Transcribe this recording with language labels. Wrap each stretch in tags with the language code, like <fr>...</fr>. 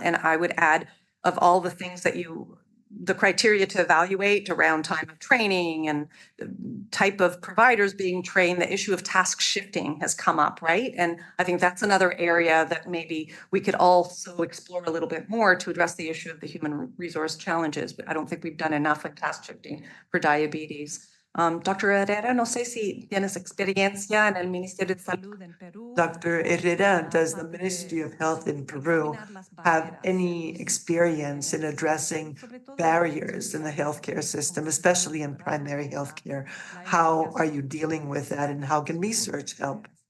<en>And I would add, of all the things that the criteria to evaluate around time of training and the type of providers being trained, the issue of task shifting has come up, right? And I think that's another area that maybe we could also explore a little bit more to address the issue of the human resource challenges. But I don't think we've done enough with task shifting for diabetes. Dr.</en> <es>Herrera, no sé si tienes experiencia en el Ministerio de Salud en Perú. Dr.</es> <en>Herrera, does the Ministry of Health in Peru have any experience in addressing barriers in the healthcare system, especially in primary healthcare? How are you dealing with that and how can research help?</en>